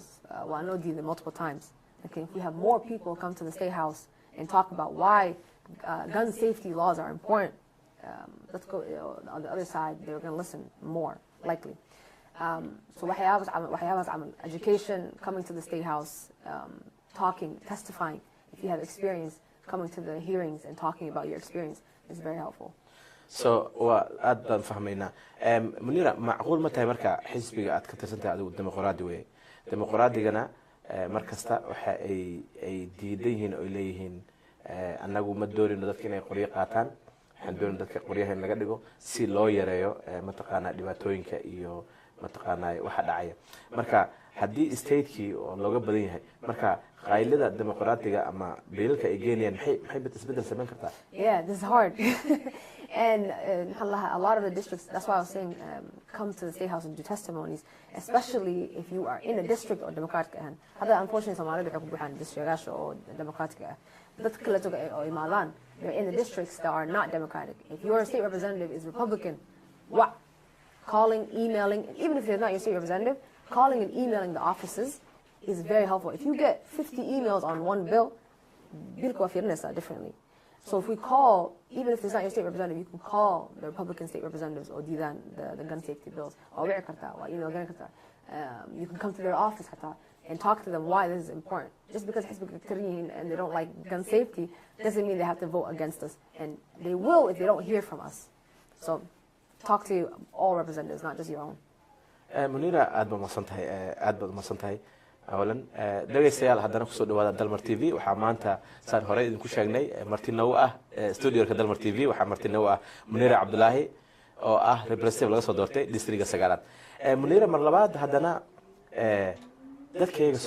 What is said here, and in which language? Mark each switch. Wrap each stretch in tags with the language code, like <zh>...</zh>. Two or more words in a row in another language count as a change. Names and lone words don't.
<en>I know these multiple times. Okay, if we have more people come to the State House and talk about why gun safety laws are important, let's go on the other side. They're going to listen more likely. So education, coming to the State House, talking, testifying. If you have experience, coming to the hearings and talking about your experience is very helpful.</en> <so>So aad baan fahmaynaa Munira macquul ma tahay marka xisbiga aad ka tirsantahay adigu dimuqraadi weey dimuqraadigana markasta waxa ay diidan yihiin oo leeyihiin anagu ma doonino dadka inay qoriyo qaataan waxaan doonaa dadka qoriyaha in laga dhigo si loo yareeyo mataqaana dhibaatooyinka iyo mataqaana waxa dhacaya marka haddii state-kii oo looga badan yahay marka qaylada dimuqraadiga ama beelka ay geenayaan maxay isbedel sameyn kartaa</so> <en>Yeah, this is hard. And a lot of the districts, that's why I was saying come to the State House and do testimonies, especially if you are in a district or democratic. Unfortunately, Somali district or democratic. They're in the districts that are not democratic. If your state representative is Republican, calling, emailing, even if they're not your state representative, calling and emailing the offices is very helpful. If you get 50 emails on one bill,</en> <so>bilku waa fiirinaysaa differently.</so> <en>So if we call, even if it's not your state representative, you can call the Republican state representatives or diidaan the gun safety bills.</en> <so>Waa wici kartaa, waa email gani kartaa.</so> <en>You can come to their office حتى and talk to them why this is important. Just because</en> <ar>حزبك كتيرين</ar> <en>and they don't like gun safety doesn't mean they have to vote against us. And they will if they don't hear from us. So talk to all representatives, not just your own.</en> <so>منيرة aad baad umahadsantahay أولا dhegaystayaal haddana kusoo dhawaada Dalmar TV waxaa maanta saan hore idinku sheegnay marti noow ah studio-ka Dalmar TV waxaa marti noow ah Munira Cabdulaahi oo ah representative laga soo doortay districtka 9aad Munira mar labaad haddana dadkayga</so>